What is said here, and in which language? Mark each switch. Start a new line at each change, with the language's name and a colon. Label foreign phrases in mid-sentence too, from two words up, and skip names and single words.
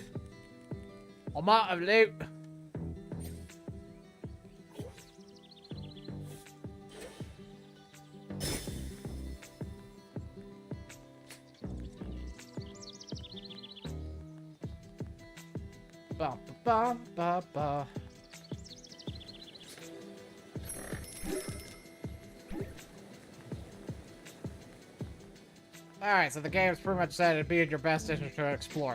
English: Amount of loot. Bum ba bum ba ba. Alright, so the game's pretty much said it'd be in your best interest to explore.